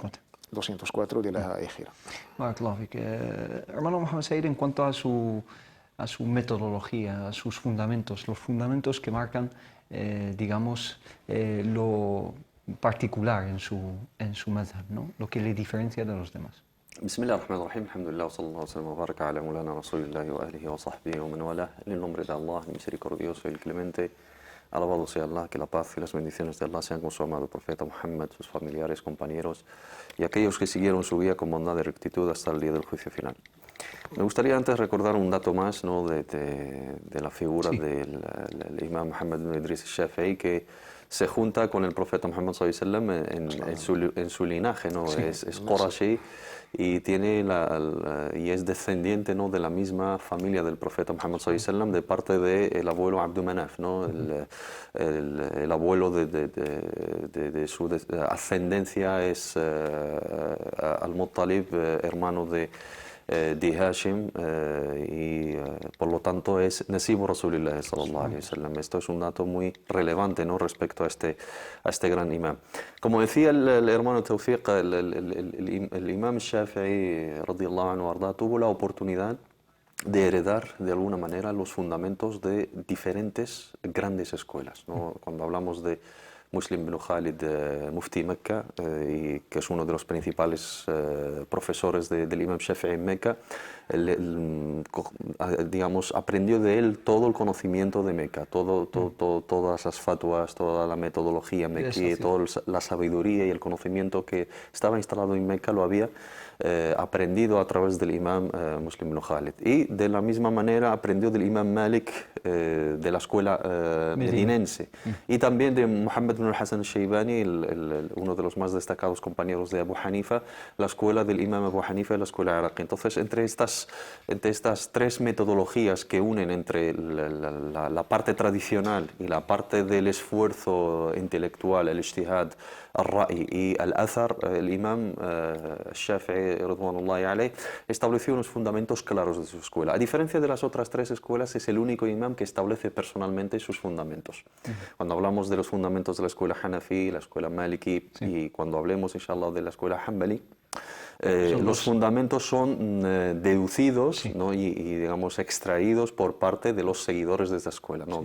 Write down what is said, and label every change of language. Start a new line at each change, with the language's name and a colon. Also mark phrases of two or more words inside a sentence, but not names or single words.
Spanish: 204 de la Hijra. Hermano Mohamed Said, en cuanto a su metodología, a sus fundamentos, los fundamentos que marcan, digamos, lo particular en su madhab, ¿no? Lo que le diferencia de los demás.
Arabic: بسم الله الرحمن الرحيم الحمد لله وصلى الله وسلم وبارك على مولانا رسول الله وآله وصحبه ومن والاه.
Spanish: En el nombre de Allah, el misericordioso y el clemente, alabado sea Allah, que la paz y las bendiciones de Allah sean con su amado profeta Muhammad, sus familiares, compañeros y aquellos que siguieron su guía con bondad y rectitud hasta el día del juicio final. Me gustaría antes recordar un dato más, ¿no?, de la figura del imam Muhammad ibn Idris al-Shafi'i, que se junta con el profeta Muhammad
Arabic: صلى الله عليه وسلم
Spanish: en su linaje, ¿no? Sí, es Qurashi y y es descendiente, ¿no?, de la misma familia del profeta Muhammad
Arabic: صلى الله عليه وسلم,
Spanish: de parte del abuelo Abdu Manaf, ¿no? El abuelo de su ascendencia es Al-Muttalib, hermano de Hashim, y por lo tanto es
Arabic: نسيب رسول الله صلى الله عليه وسلم.
Spanish: Esto es un dato muy relevante, ¿no?, respecto a este gran imam. Como decía el hermano Tawfiq, el imam Shafi'i
Arabic: رضي الله عنه
Spanish: arda, tuvo la oportunidad de heredar de alguna manera los fundamentos de diferentes grandes escuelas, ¿no? Cuando hablamos de Muslim ibn Khalid, Mufti Mecca, y que es uno de los principales profesores del Imam Shafi'i en Mecca, digamos, aprendió de él todo el conocimiento de Mecca, todas las fatwas, toda la metodología mequí, toda la sabiduría y el conocimiento que estaba instalado en Mecca lo había aprendido a través del Imam Muslim ibn Khalid. Y de la misma manera aprendió del Imam Malik, de la escuela medinense, y también de Muhammad ibn al-Hassan al-Shaybani, uno de los más destacados compañeros de Abu Hanifa, la escuela del Imam Abu Hanifa y la escuela iraquí. Entonces, entre estas tres metodologías que unen entre la parte tradicional y la parte del esfuerzo intelectual, el ijtihad, al-ra'i y al-athar, el Imam Shafi'i
Arabic: رضوان الله عليه
Spanish: estableció unos fundamentos claros de su escuela. A diferencia de las otras tres escuelas, es el único imam que establece personalmente sus fundamentos. Cuando hablamos de los fundamentos de la escuela Hanafi, la escuela Maliki, y cuando hablemos, inshallah, de la escuela Hanbali, los fundamentos son deducidos, ¿no?, y digamos extraídos por parte de los seguidores de esa escuela, ¿no?